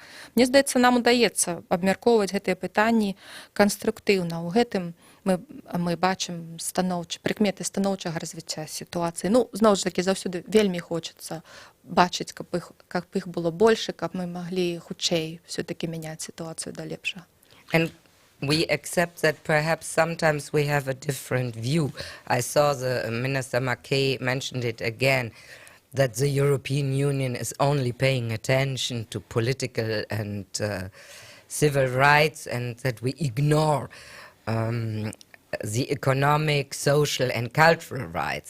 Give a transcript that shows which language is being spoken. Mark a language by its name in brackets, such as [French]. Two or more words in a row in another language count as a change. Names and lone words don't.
[Belarusian] Мне здаецца, нам удаецца абмяркоўваць гэтыя пытанні канструктыўна. У гэтым мы бачым прыкметы станоўчага развіцця сітуацыі. Зноў ж такі, заўсёды вельмі хочацца бачыць, каб іх было больш, каб мы маглі хутчэй все-таки мяняць сітуацыю да лепшага. [English] We accept that perhaps sometimes we have a different view. I saw the Minister Mackay mentioned it again, that the European Union is only paying attention to political and civil rights, and that we ignore the economic, social and cultural rights.